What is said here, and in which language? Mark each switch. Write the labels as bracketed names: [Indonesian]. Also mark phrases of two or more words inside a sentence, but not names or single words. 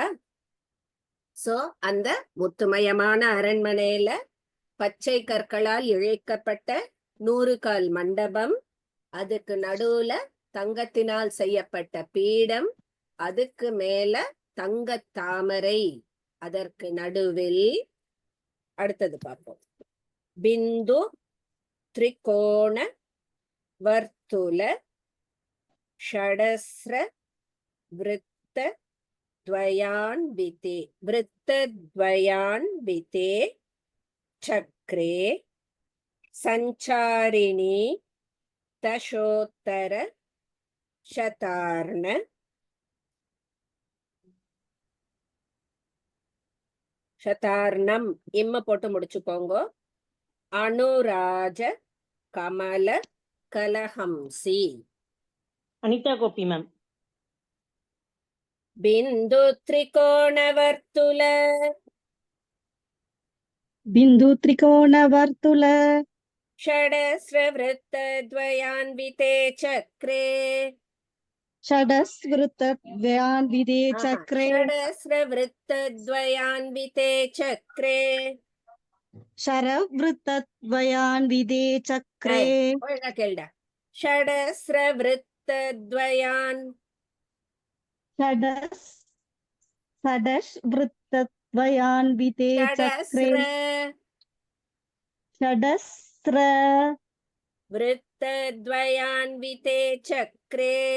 [Tamil] சோ அந்த முத்துமயமான அரண்மனையில பச்சை கற்களால் இழைக்கப்பட்ட 100 கால் மண்டபம், அதுக்கு நடுவுல தங்கத்தினால் செய்யப்பட்ட பீடம், அதுக்கு மேல தங்கத் தாமரை, அதற்கு நடுவில் அடுத்தது பார்ப்போம். [Sanskrit] बिन्दु त्रिकोण वर्तुल षडस्र वृत्त द्वयान्विते वृत्तद्वयान्विते चक्रे सञ्चारिणी दशोत्तर शतार्न शतार्णம் [Tamil] இம்ம போட்டு முடிச்சுக்கோங்க. [Sanskrit] अनुराज कमल कलहंसि. [Tamil] அனிதா கோபி மேம். [Sanskrit] बिंदु त्रिकोणवर्तुल बिन्दु त्रिकोणवर्तुल षडस्रवृत्तद्वयान्विते चक्रे षडस्वृत्तद्वयान्विते चक्रे षडस्रवृत्तद्वयान्विते चक्रे शरवृत्तद्वयान्विते चक्रे [Tamil] ஒழுங்கா கேளுடா. [Sanskrit] षडस्रवृत्तद्वयान् षडस्वृत्तद्वयान्विते चक्रे षडस्र वृत्तद्वयान्विते चक्रे